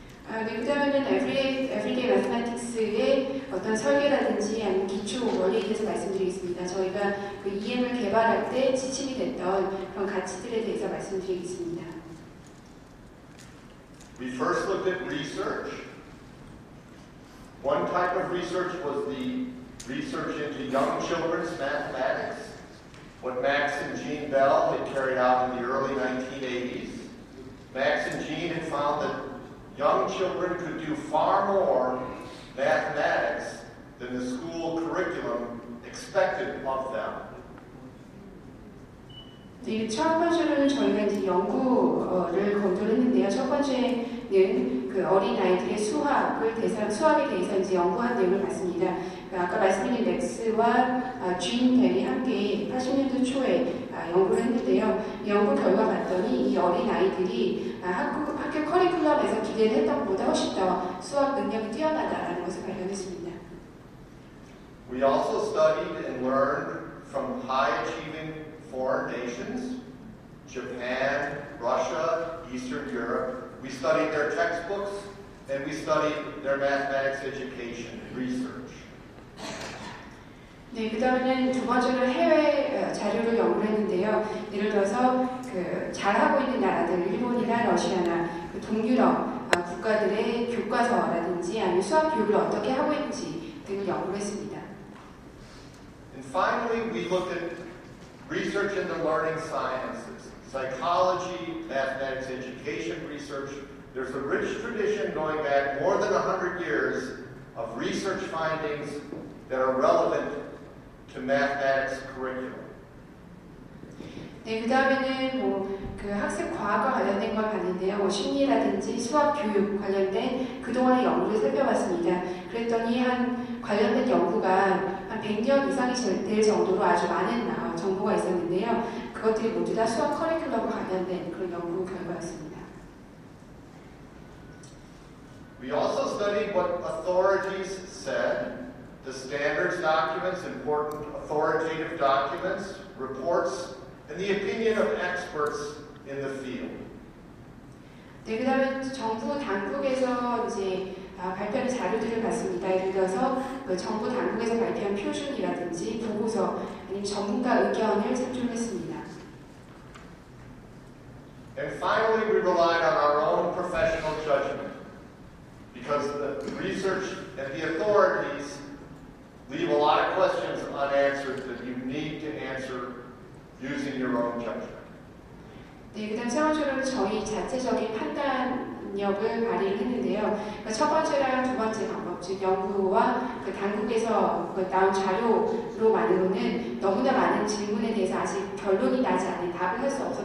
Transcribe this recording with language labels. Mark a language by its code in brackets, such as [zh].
[ko] 네, 그 다음에는 everyday mathematics의 어떤 설계라든지 아니면 기초 원리에 대해서 말씀드리겠습니다. 저희가 그 EM을 개발할 때 지침이 됐던 그런 가치들에 대해서 말씀드리겠습니다. [en] We first looked at research. One type of research was the research into young children's mathematics, what Max and Jean Bell had carried out in the early 1980s. Max and Jean had found that young children could do far more mathematics than the school curriculum expected of them. [ko] 네, 첫 번째로는 저희가 이제 연구를 검토를 했는데요. 첫 번째는 그 어린 아이들의 수학에 대해서 이제 연구한 내용을 봤습니다. 아까 말씀드린 맥스와 쥔 벨이 함께 80년대 초에 연구를 했는데요. 연구 결과 봤더니 이 어린 아이들이 학교 커리큘럼에서 기대했던 것보다 훨씬 더 수학 능력이 뛰어나다라는 것을 발견했습니다. [en] We also studied and learned from high-achieving foreign nations, Japan, Russia, Eastern Europe. We studied their textbooks and we studied their mathematics education and research. [ko] 네, 그 다음에는 두 번째로 해외 자료를 연구를 했는데요. 예를 들어서 그 잘하고 있는 나라들, 일본이나 러시아나 그 동유럽 국가들의 교과서라든지 아니면 수학 교육을 어떻게 하고 있는지 등을 연구를 했습니다. [en] And finally, we looked at research in the learning sciences, psychology, mathematics education research. There's a rich tradition going back more than 100 years of research findings that are relevant to mathematics curriculum. [ko] 네, 그 다음에는 그 학습 과학과 관련된 걸 봤는데요. 심리라든지 수학 교육 관련된 그동안의 연구를 살펴봤습니다. 그랬더니 관련된 연구가 한 100년 이상이 될 정도로 아주 많은 정보가 있었는데요. 그것들이 모두 다 수학 커리큘럼과 관련된 그런 연구 결과였습니다. [en] We also studied what authorities said, the standards documents, important authoritative documents, reports, and the opinion of experts in the field. [ko] 네, 그 다음에 정부 당국에서 이제 발표하는 자료들을 봤습니다. 예를 들어서 정부 당국에서 발표한 표준이라든지 보고서 아니면 전문가 의견을 참조했습니다. [en] And finally, we relied on our own professional judgment because the research and the authorities leave a lot of questions unanswered that you need to answer using your own judgment. [ko] 네, 그 다음 세 번째로는 저희 자체적인 판단력을 발휘를 했는데요. 그러니까 첫 번째랑 두 번째 방법, 즉 연구와 그 당국에서 나온 자료로만으로는 너무나 많은 질문에 대해서 아직 결론이 나지 않은 답을 할 수 없었던